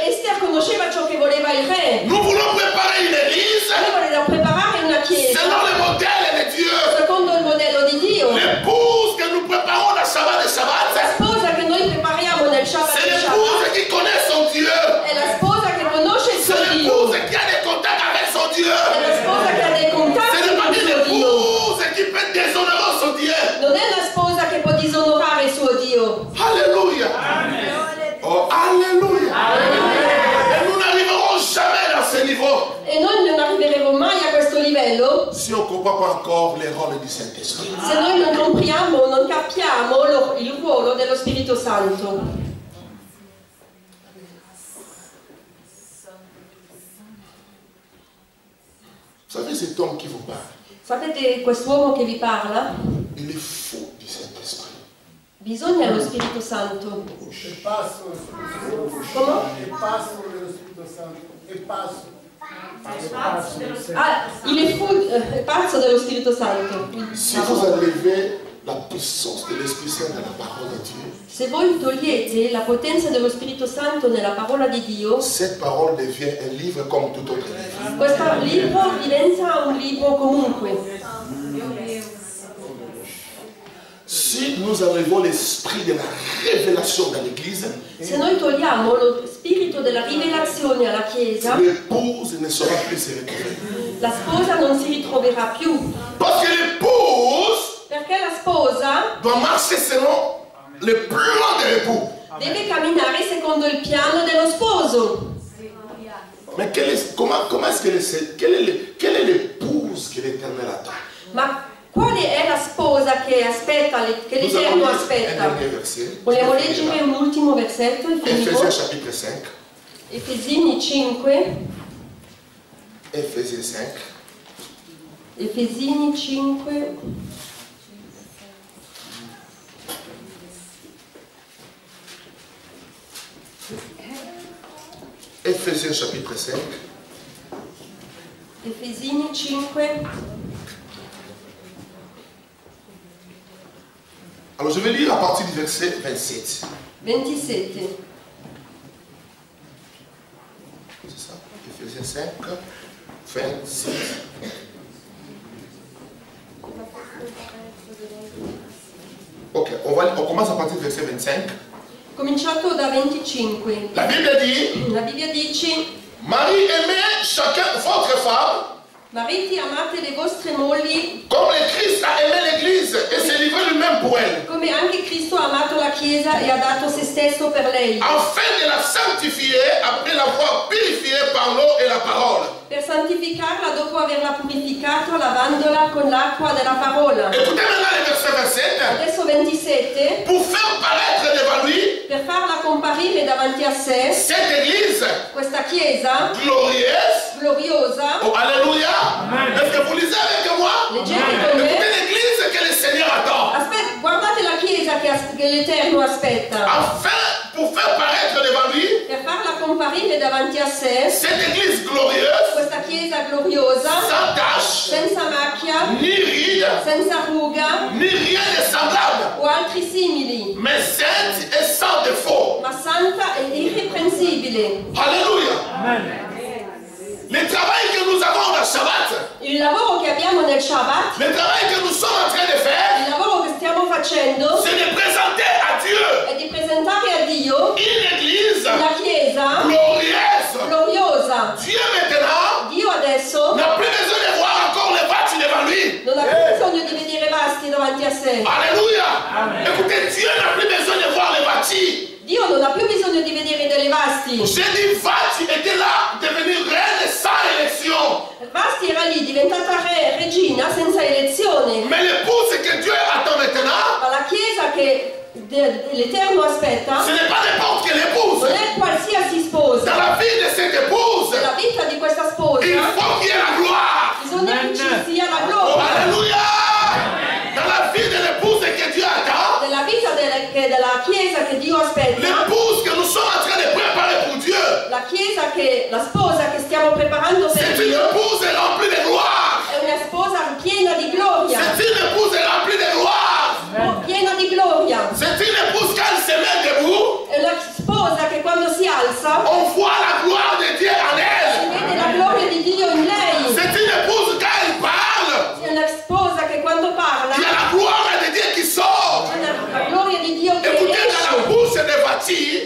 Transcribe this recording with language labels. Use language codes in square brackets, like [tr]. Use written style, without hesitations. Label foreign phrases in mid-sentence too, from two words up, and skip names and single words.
[it] Esther conosceva ciò che voleva il re. [fr] Nous voulons préparer une église [it] Lui voleva preparare una chiesa [fr] selon le modèle de Dieu. [it] secondo il modello di Dio. [fr] L'épouse que nous préparons dans Shabbat de [it] La Shabbat, sposa che noi prepariamo nel Shabbat [fr] c'est [it] di [fr] l'épouse Shabbat qui connaît son Dieu. [it] è la sposa che conosce il [fr] C'est [it] suo Dio. [fr] l'épouse qui a des contacts avec son Dieu. [it] È la sposa che ha dei [fr] Ce [it] contatti [fr] n'est pas [it] con [fr] une [it] il suo Dio. [fr] épouse qui peut déshonorer son Dieu. [it] Non è la sposa che può disonorare il suo Dio. [fr] Alléluia. Oh, alléluia. Et nous n'arriverons jamais dans ce niveau [it] E noi non arriveremo mai a questo livello [fr] si on ne comprend pas encore les rôles du Saint-Esprit. [it] se noi non compriamo, non capiamo il ruolo dello Spirito Santo. [fr] Vous savez, cet homme qui vous parle, [it] Sapete quest'uomo che vi parla? [fr] il est fou du Saint-Esprit. [it] Bisogna lo Spirito Santo. E passo dello Spirito Santo. Come? E passo dello Spirito Santo. E passo. Ah, è pazzo dello Spirito Santo. [fr] Si vous enlevez la puissance de l'Esprit Saint dans la parole de Dieu, [it] Se voi togliete la potenza dello Spirito Santo nella parola di Dio, [fr] cette parole devient un livre comme tout autre livre. [it] questo libro diventa un libro comunque. [fr] Si nous enlevons l'esprit de la révélation dans l'Église, [it] Se noi togliamo lo spirito della rivelazione alla Chiesa, [fr] l'épouse ne saura plus se retrouver. [it] la sposa non si ritroverà più. [fr] Parce que l'épouse [it] Perché la sposa [fr] doit marcher selon le plan de l'époux. [it] deve camminare secondo il piano dello sposo. [fr] Mais comment est-ce quelle est l'épouse que l'Éternel attend? [it] Ma quale è la sposa che aspetta, che [fr] Nous allons [it] l'Eterno [fr] lire un [it] aspetta? [fr] dernier verset. [it] Vogliamo leggere un ultimo versetto e [fr] Ephésiens [it] finiamo? [fr] chapitre 5. [it] Efesini 5. [fr] Ephésiens 5. [it] Efesini 5. [fr] Ephésiens chapitre 5. [it] Efesini 5. [fr] Alors je vais lire à partir du verset 27. 27. C'est ça? Ephésiens 5, 27. Ok, on commence à partir du verset 25. [it] Cominciato da 25. [fr] La Bible dit, [it] La Bibbia dice: [fr] Marie, aimez chacun votre femme, [it] Mariti, amate le vostre mogli [fr] comme le Christ a aimé l'Église et s'est livré lui-même pour elle, [it] come anche Cristo ha amato la Chiesa e ha dato se stesso per lei, [fr] afin de la sanctifier après l'avoir purifiée par l'eau et la parole. [it] per santificarla dopo averla purificata lavandola con l'acqua della parola. [fr] Écoutez maintenant le verset 27. [it] Adesso 27, [fr] Pour faire paraître devant lui [it] per farla comparire davanti a sé, [fr] cette Église [it] questa Chiesa [fr] glorieuse. [it] gloriosa, [fr] Oh, alléluia. Est-ce que vous lisez avec moi? [it] leggete con [fr] Écoutez [it] me, [fr] l'Église que le Seigneur attend. [it] guardate la Chiesa che l'Eterno aspetta, [fr] Afin, pour faire paraître devant lui [it] per farla comparire davanti a sé, [fr] cette Église glorieuse, [it] questa Chiesa gloriosa, [fr] sans tache, [it] senza macchia, [fr] ni ride, [it] senza ruga [fr] ni rien de semblable, [it] o altri simili, [fr] mais sainte et sans défaut. [it] ma santa e irreprensibile. [fr] Alléluia. Le travail que nous avons dans Shabbat, [it] Il lavoro che abbiamo nel Shabbat, [fr] le travail que nous sommes en train de faire, [it] il lavoro che stiamo facendo [fr] c'est de présenter à Dieu [it] è di presentare a Dio [fr] une Église [it] la Chiesa [fr] glorieuse. [it] gloriosa. [fr] Dieu maintenant [it] Dio adesso [fr] n'a plus besoin de voir encore les bâtis devant lui. [it] non ha più bisogno di vedere vasti davanti a sé. [fr] Alléluia. Écoutez, Dieu n'a plus besoin de voir les bâtis. [it] Dio non ha più bisogno di vedere delle vasti. [fr] J'ai dit, Vati était là, devenir reine sans élection. [it] Vasti era lì, diventata regina senza elezione. [fr] Mais l'épouse que Dieu attend maintenant, [it] Ma la Chiesa che l'Eterno aspetta [fr] ce n'est pas n'importe quelle épouse. [it] non è qualsiasi sposa. [fr] Dans la vie de cette épouse, [it] Nella vita di questa sposa [fr] il faut qu'il y ait la gloire. [it] bisogna che ci sia la Oh, gloria. [fr] alléluia. Dans la vie de l'épouse que Dieu attend, [it] Nella vita della Chiesa che Dio aspetta, [fr] l'épouse que nous sommes en train de préparer pour Dieu, [it] la Chiesa la sposa che stiamo preparando per [fr] c'est une [it] Dio [fr] épouse remplie de gloire. [it] è una sposa piena di gloria, [fr] C'est une épouse remplie de gloire. [it] piena di gloria. [fr] C'est une épouse quand elle se met debout, [it] È una sposa che quando si alza [fr] on voit la gloire de Dieu en [it] si [fr] elle. [it] vede la gloria di Dio in lei. [fr] C'est une épouse quand elle parle, [it] È una sposa che quando parla [fr] il y a la gloire de Dieu qui sort. [it] c'è la gloria di Dio che [fr] Écoutez, dans la [it] esce. [fr] bouche des bâtis,